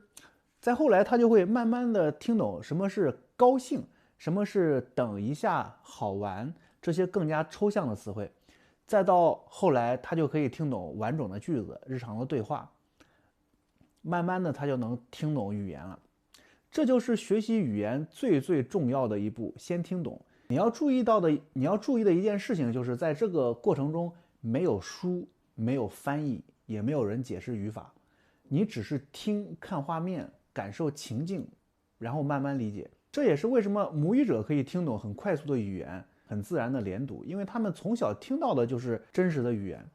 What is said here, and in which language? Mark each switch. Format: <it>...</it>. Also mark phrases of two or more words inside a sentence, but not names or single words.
<zh>再後來，他就會慢慢的聽懂什麼是高興，什麼是等一下，好玩，這些更加抽象的詞彙。再到後來，他就可以聽懂完整的句子，日常的對話。慢慢的，他就能聽懂語言了。這就是學習語言最重要的一步，先聽懂。你要注意的一件事情，就是在這個過程中，沒有書，沒有翻譯，也沒有人解釋語法，你只是聽，看畫面，感受情境，然後慢慢理解。這也是為什麼母語者可以聽懂很快速的語言，很自然的連讀，因為他們從小聽到的就是真實的語言。</zh>